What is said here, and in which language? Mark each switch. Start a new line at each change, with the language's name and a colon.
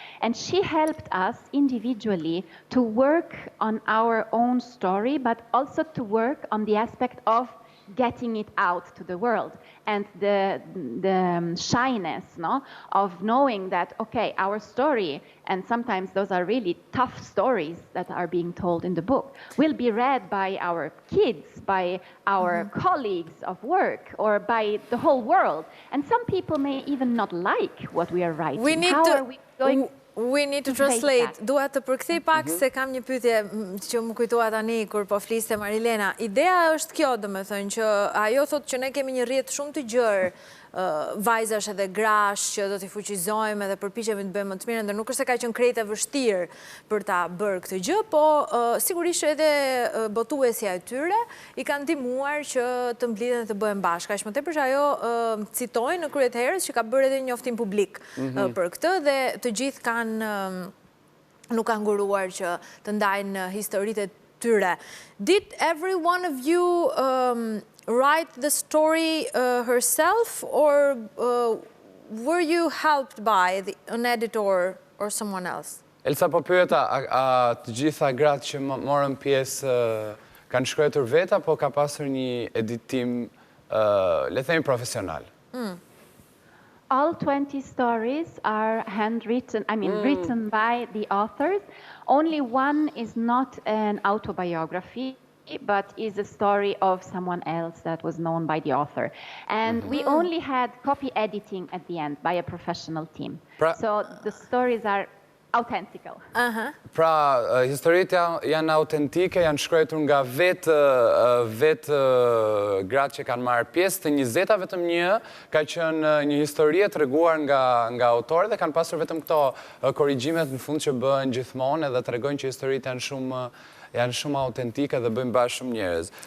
English: And she helped us individually to work on our own story, but also to work on the aspect of getting it out to the world and the shyness, no, of knowing that, okay, our story, and sometimes those are really tough stories that are being told in the book, will be read by our kids, by our colleagues of work, or by the whole world. And some people may even not like what we are writing. We need to translate.
Albanian: Dua të përkthej pak se kam një pyetje që më kujtoa tani kur po fliste Marilena. Ideja është kjo, domethënë që ajo thotë që ne kemi një rrjet shumë të gjerë vajzash edhe grash që do t'i fuqizojmë edhe përpiqemi të bëjmë më të mirë, ndër nuk është se ka qenë krejt e vështirë për ta bërë këtë gjë, po sigurisht edhe botuesja e tyre i kanë ndihmuar që të mblidhen dhe të bëhen bashkë. Aq më tepër që ajo citoi në krye të herës që ka bërë edhe një njoftim publik për këtë dhe të gjithë kanë nuk kanë nguruar që të ndajnë historitë e tyre.
English: Did every one of you write the story herself, or were you helped by an editor or someone else?
Albanian: Elsa, po pyeta, a të gjitha gratë që morën pjesë kanë shkruar vetë apo ka pasur një editim, le të themi, profesional?
English: All 20 stories are handwritten, written by the authors. Only one is not an autobiography, but is a story of someone else that was known by the author. And we only had copy editing at the end by a professional team. So the stories are authentical.
Albanian: Pra, historitë janë autentike, janë shkruar nga vetë gratë që kanë marrë pjesë të 20-a, vetëm një ka qenë një histori e treguar nga autorë dhe kanë pasur vetëm këto korrigjimet në fund që bëhen gjithmonë edhe tregojnë që historitë janë shumë autentike dhe bëjnë bashkë shumë njerëz.